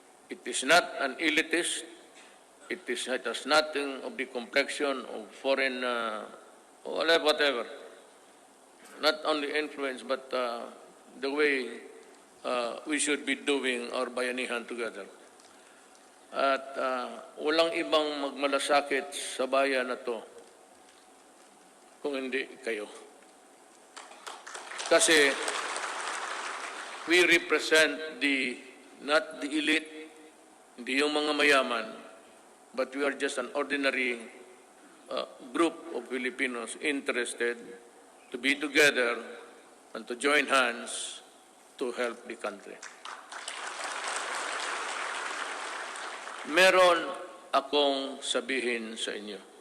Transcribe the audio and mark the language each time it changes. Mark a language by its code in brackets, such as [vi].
[en] It is not an elitist. It has nothing of the complexion of foreign, whatever. Not only influence, but the way we should be doing our bayanihan together. [tl] At walang ibang magmalasakit sa bayan na to kung hindi kayo. Kasi [en] we represent not the elite, [tl] hindi yung mga mayaman, [en] but we are just an ordinary group of Filipinos interested to be together and to join hands to help the country. [tl] Meron akong sabihin sa inyo.